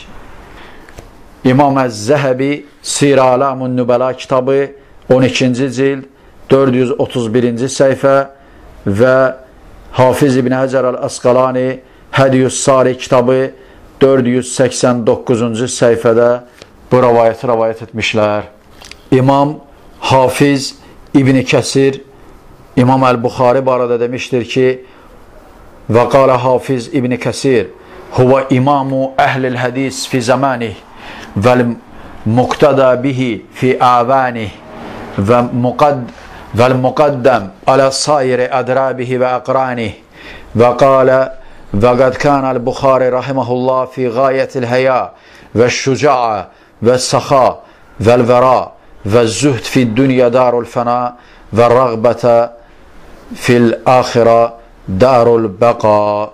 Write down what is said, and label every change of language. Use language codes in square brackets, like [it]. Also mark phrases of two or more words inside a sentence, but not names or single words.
[az] İmam Əz-Zəhəbi Sirə Alamun Nübəla kitabı 12-ci cild 431-ci səhifə və Hafiz İbn Həcər Əl-Əsqalani Hədiyyus Sari kitabı 489-cu səhifədə bu rəvayət etmişlər. İmam Hafiz İbn Kəsir İmam Əl-Buxari barədə demişdir ki, [ar] وقال الحافظ ابن كثير هو إمام أهل الحديث في زمانه والمقتدى به في أوانه والمقدم على سائر أضرابه وأقرانه وقال وقد كان البخاري رحمه الله في غاية الحياء والشجاعة والسخاء والورع والزهد في الدنيا دار الفناء والرغبة في الآخرة دار البقاء.